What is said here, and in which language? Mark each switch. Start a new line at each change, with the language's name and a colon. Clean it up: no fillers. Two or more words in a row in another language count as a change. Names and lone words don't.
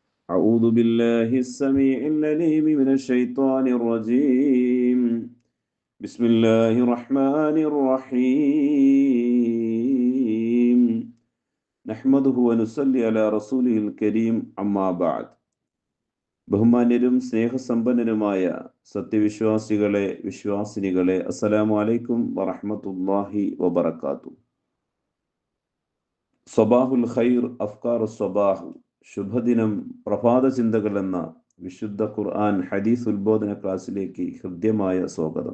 Arabic: أعوذ بالله السميع العليم من الشيطان الرجيم. بسم الله الرحمن الرحيم. نحمده ونصلي على رسوله الكريم أما بعد.
Malayalam: ബഹുമാന്യരും സ്നേഹസമ്പന്നരുമായ സത്യവിശ്വാസികളെ വിശ്വാസിനികളെ,
Arabic: السلام عليكم ورحمة الله وبركاته. صباح الخير أفكار صباح,
Malayalam: ശുഭദിനം പ്രഭാത ചിന്തകൾ എന്ന വിശുദ്ധ ഖുർആൻ ഹദീസ് ഉത്ബോധന ക്ലാസ്സിലേക്ക് ഹൃദ്യമായ സ്വാഗതം.